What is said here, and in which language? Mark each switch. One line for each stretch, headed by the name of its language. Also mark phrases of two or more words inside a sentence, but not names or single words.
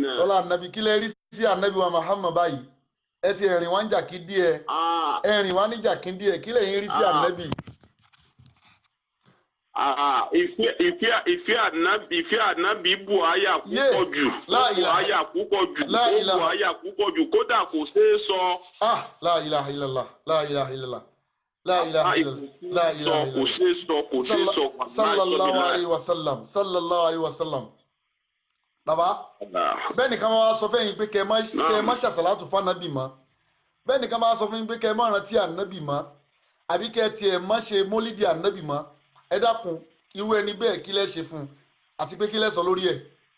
Yoruba: ọlá ànábì kí lẹ rí sí ànábì wa Muhammad báyìí ẹ ti ẹ̀rìn wá ń jà kí díẹ̀ ẹ̀rìn wá ní jà kí díẹ̀ kí lẹ̀yin rí sí ànábì. Ìfẹ́ ànábì bu àyà púpọ̀ jù. Bu àyà púpọ̀ jù. Bu àyà púpọ̀ jù kódà kò ṣeé sọ.
Arabic: لا إله إلا الله لا إله إلا الله لا إله إلا الله لا إله إلا الله.
Yoruba: Kò ṣeé sọ kò ṣeé sọ.
Arabic: صلى الله عليه وسلم صلى الله عليه وسلم.
Yoruba: Bàbá bẹ́ẹ̀ nìkan máa sọ fẹ́yìn pé kẹ́ ẹ má ṣàṣàlátù fún ànábì mọ́ bẹ́ẹ̀ nìkan máa sọ fún yín pé kẹ́ ẹ má rántí ànábì mọ́ àbí kẹ́ ẹ tiẹ̀ má ṣe mólídìí ànábì mọ́ ẹ dákun irú ẹni bẹ́ẹ̀ kí lẹ ṣe fún un àti pé kí lẹ sọ lórí ẹ̀.